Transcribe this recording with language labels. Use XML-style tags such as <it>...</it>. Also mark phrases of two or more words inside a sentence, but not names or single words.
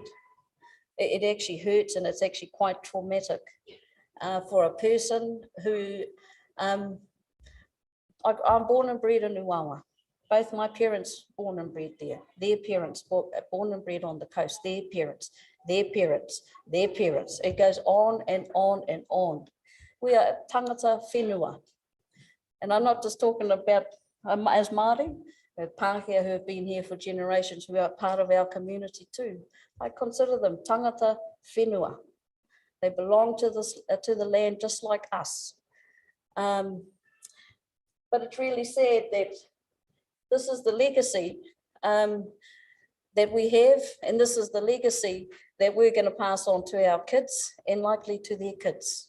<en>It actually hurts, and it's actually quite traumatic for a person who, I'm born and bred in Nuawa. Both my parents born and bred there. Their parents born and bred on the coast. Their parents, their parents, their parents. It goes on and on and on. We are</en> <mi>tangata whenua.</mi> <en>And I'm not just talking about as Māori, Pākehā who have been here for generations, who are part of our community too. I consider them</en> <mi>tangata whenua.</mi> <en>They belong to the land just like us. But it's really sad that this is the legacy that we have, and this is the legacy that we're going to pass on to our kids and likely to their kids.</en>